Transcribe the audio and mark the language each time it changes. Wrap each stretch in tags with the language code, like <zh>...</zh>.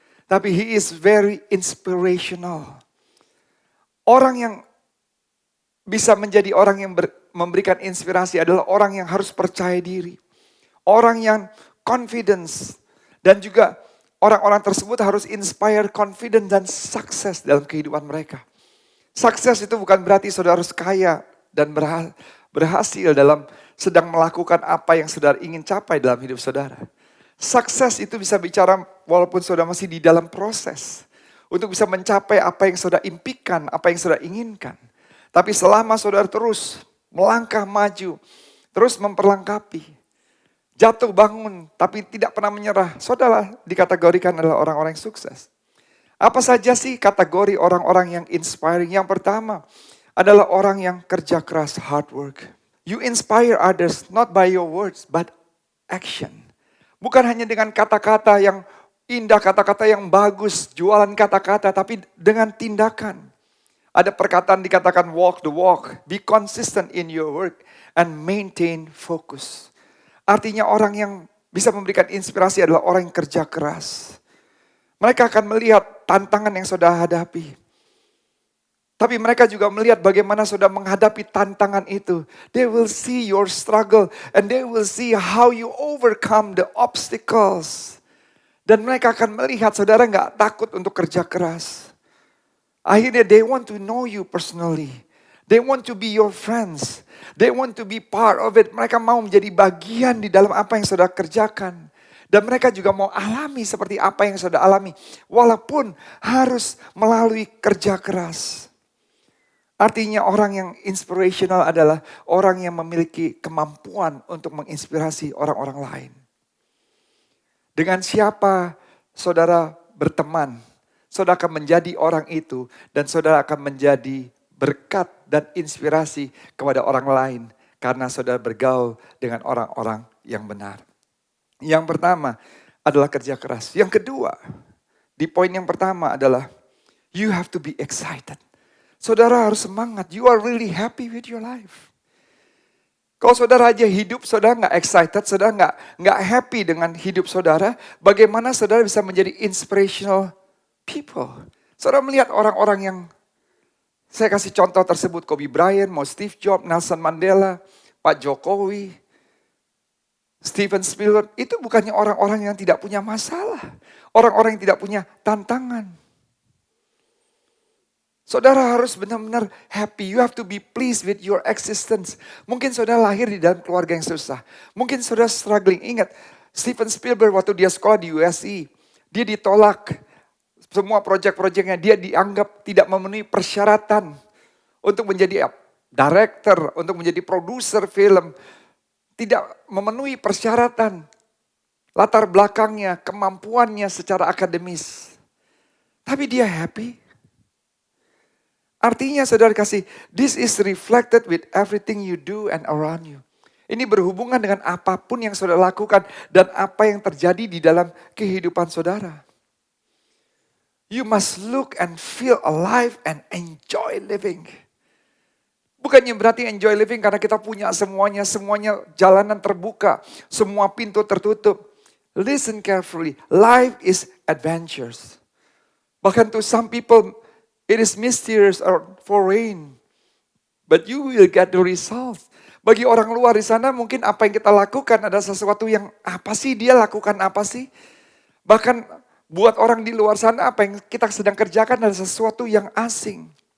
<id>Tapi</id> <en>he is very inspirational.</en> <id>Orang yang bisa menjadi orang yang memberikan inspirasi adalah orang yang harus percaya diri. Orang yang confidence. Dan juga orang-orang tersebut harus</id> <en>inspire confidence</en> <id>dan sukses dalam kehidupan mereka. Sukses itu bukan berarti saudara harus kaya dan berhasil dalam sedang melakukan apa yang saudara ingin capai dalam hidup saudara. Sukses itu bisa bicara walaupun saudara masih di dalam proses. Untuk bisa mencapai apa yang saudara impikan, apa yang saudara inginkan. Tapi selama saudara terus melangkah maju, terus memperlengkapi, jatuh bangun tapi tidak pernah menyerah, saudara dikategorikan adalah orang-orang yang sukses. Apa saja sih kategori orang-orang yang inspiring? Yang pertama adalah orang yang kerja keras,</id> <en>hard work. You inspire others not by your words but action.</en> <id>Bukan hanya dengan kata-kata yang indah, kata-kata yang bagus, jualan kata-kata, tapi dengan tindakan. Ada perkataan dikatakan</id> <en>walk the walk, be consistent in your work, and maintain focus.</en> <id>Artinya orang yang bisa memberikan inspirasi adalah orang yang kerja keras. Mereka akan melihat tantangan yang saudara hadapi. Tapi mereka juga melihat bagaimana saudara menghadapi tantangan itu.</id> <en>They will see your struggle and they will see how you overcome the obstacles.</en> <id>Dan mereka akan melihat saudara gak takut untuk kerja keras. Akhirnya</id> <en>they want to know you personally. They want to be your friends. They want to be part of it.</en> <id>Mereka mau menjadi bagian di dalam apa yang saudara kerjakan. Dan mereka juga mau alami seperti apa yang saudara alami. Walaupun harus melalui kerja keras. Artinya orang yang inspirational adalah orang yang memiliki kemampuan untuk menginspirasi orang-orang lain. Dengan siapa saudara berteman, saudara akan menjadi orang itu dan saudara akan menjadi berkat dan inspirasi kepada orang lain karena saudara bergaul dengan orang-orang yang benar. Yang pertama adalah kerja keras. Yang kedua, di poin yang pertama adalah</id> <en>you have to be excited.</en> <id>Saudara harus semangat.</id> <en>You are really happy with your life.</en> <id>Kalau saudara aja hidup, saudara nggak excited, saudara nggak happy dengan hidup saudara, bagaimana saudara bisa menjadi</id> <en>inspirational people?</en> <id>Saudara melihat orang-orang yang, saya kasih contoh tersebut, Kobe Bryant, mau Steve Jobs, Nelson Mandela, Pak Jokowi, Steven Spielberg, itu bukannya orang-orang yang tidak punya masalah. Orang-orang yang tidak punya tantangan. Saudara harus benar-benar happy.</id> <en>You have to be pleased with your existence.</en> <id>Mungkin saudara lahir di dalam keluarga yang susah. Mungkin saudara struggling. Ingat, Steven Spielberg waktu dia sekolah di USC, dia ditolak. Semua proyek-proyeknya dia dianggap tidak memenuhi persyaratan untuk menjadi director, untuk menjadi produser film. Tidak memenuhi persyaratan. Latar belakangnya, kemampuannya secara akademis. Tapi dia happy. Artinya saudara kasih,</id> <en>this is reflected with everything you do and around you.</en> <id>Ini berhubungan dengan apapun yang saudara lakukan dan apa yang terjadi di dalam kehidupan saudara.</id> <en>You must look and feel alive and enjoy living.</en> <id>Bukannya berarti</id> <en>enjoy living</en> <id>karena kita punya semuanya jalanan terbuka, semua pintu tertutup.</id> <en>Listen carefully, life is adventures.</en> <id>Bahkan</id> <en>to some people, it is mysterious or foreign. But you will get the result.</en> <id>Bagi orang luar di sana mungkin apa yang kita lakukan ada sesuatu yang apa sih dia lakukan apa sih? Bahkan buat orang di luar sana apa yang kita sedang kerjakan ada sesuatu yang asing.</id>